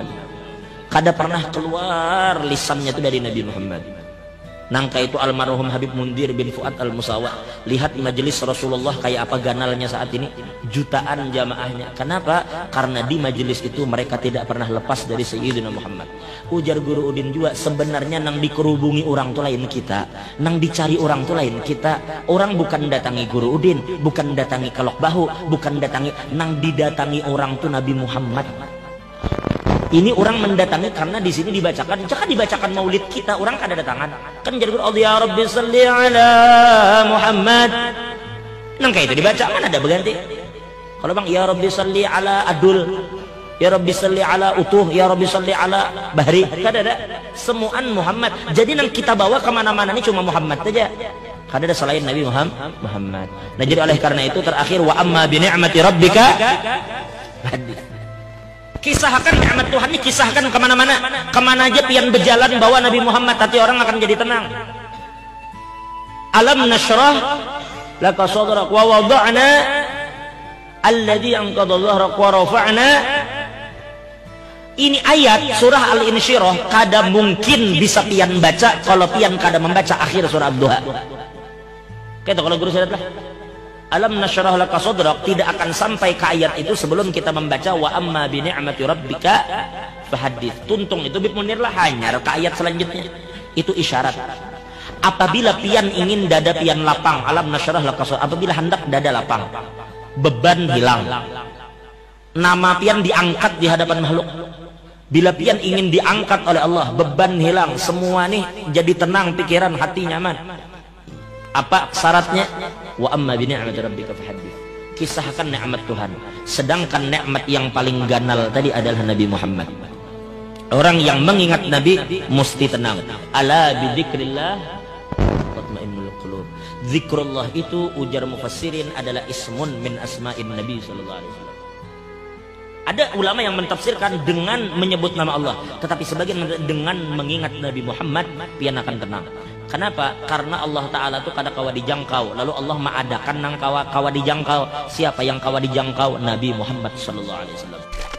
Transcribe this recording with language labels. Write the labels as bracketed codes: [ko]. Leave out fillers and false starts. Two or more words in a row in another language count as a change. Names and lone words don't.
[bjn] Kada pernah keluar lisannya itu dari Nabi Muhammad. [id] Nangka itu almarhum Habib Mundir bin Fuad al-Musawa. [bjn] Lihat majelis Rasulullah kayak apa ganalnya saat ini. [id] Jutaan jamaahnya. Kenapa? Karena di majelis itu mereka tidak pernah lepas dari Sayyidina Muhammad. [bjn] Ujar Guru Udin juga, sebenarnya nang dikerubungi orang tuh lain kita, nang dicari orang tuh lain kita. Orang bukan datangi Guru Udin, bukan datangi Kelok Bahu, bukan datangi, nang didatangi orang tuh Nabi Muhammad. Ini orang mendatangi karena di sini dibacakan, jangan dibacakan maulid kita, orang kada datangan. Kan jadi Allah [ar] يا رب صل على [bjn] Muhammad. Nang kayak itu dibaca, mana ada berganti. Kalau bang, [ar] يا رب صل على Adul, يا رب صل على Utuh, يا رب صل على Bahri, [bjn] kada ada. Semuaan Muhammad. Jadi nang kita bawa kemana-mana ini cuma Muhammad saja. Kada ada selain Nabi Muhammad. [id] Nah jadi oleh karena itu terakhir [ar] وأما بنعمة ربك حدث. [id] Kisahkan nikmat Tuhan ini, kisahkan kemana-mana. [bjn] Kemana aja pian berjalan bawa Nabi Muhammad, hati orang akan jadi tenang. [ar] ألم نشرح لك صدرك ووضعنا الذي أنقض ظهرك ورفعنا. [bjn] Ini ayat surah Al-Insyirah kada mungkin bisa pian baca kalau pian kada membaca akhir surah Ad-Duha. [id] Kayak kalau guru saya lah, [ar] ألم نشرح لك صدرك [id] tidak akan sampai ke ayat itu sebelum kita membaca [ar] وأما بنعمة ربك فحدث. [bjn] Tuntung itu bib munir lah hanyar ke ayat selanjutnya. [id] Itu isyarat. [bjn] Apabila pian ingin dada pian lapang, [ar] ألم نشرح لك صدرك, [bjn] apabila hendak dada lapang, beban hilang, nama pian diangkat di hadapan makhluk. Bila pian ingin diangkat oleh Allah, beban hilang, semua nih jadi tenang pikiran, hati nyaman. [id] Apa syaratnya? [ar] وأما بنعمة ربك فحدث. [id] Kisahkan nikmat Tuhan. [bjn] Sedangkan nikmat yang paling ganal tadi adalah Nabi Muhammad. [id] Orang yang mengingat Nabi mesti tenang. [ar] ألا بذكر الله تطمئن القلوب. [id] Zikrullah itu ujar mufassirin adalah [ar] اسم من أسماء النبي صلى الله عليه وسلم. [id] Ada ulama yang mentafsirkan dengan menyebut nama Allah, tetapi sebagian dengan mengingat Nabi Muhammad pian akan tenang. [bjn] Kenapa? Karena Allah Ta'ala itu kada kawa dijangkau. Lalu Allah mengadakan nang kawa dijangkau. Siapa yang kawa dijangkau? Nabi Muhammad [ar] صلى الله عليه وسلم.